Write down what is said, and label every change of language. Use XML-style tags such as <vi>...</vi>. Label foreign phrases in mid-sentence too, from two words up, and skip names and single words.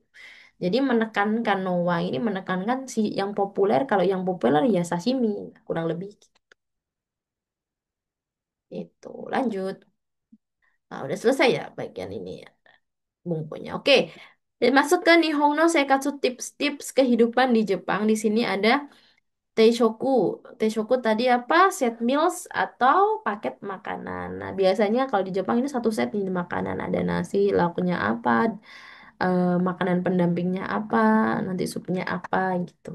<id>Jadi menekankan Nowa ini menekankan si yang populer. Kalau yang populer ya sashimi. Kurang lebih gitu. Itu lanjut. Nah, udah selesai ya bagian ini ya. Bumbunya. Oke. Dan masuk ke</id> <ja>日本の生活</ja> <id>tips-tips kehidupan di Jepang. Di sini ada Teishoku. Teishoku tadi apa?</id> <en>Set meals</en> <id>atau paket makanan. Nah, biasanya kalau di Jepang ini satu set ini makanan. Ada nasi, lauknya apa, makanan pendampingnya apa, nanti supnya apa gitu.</id>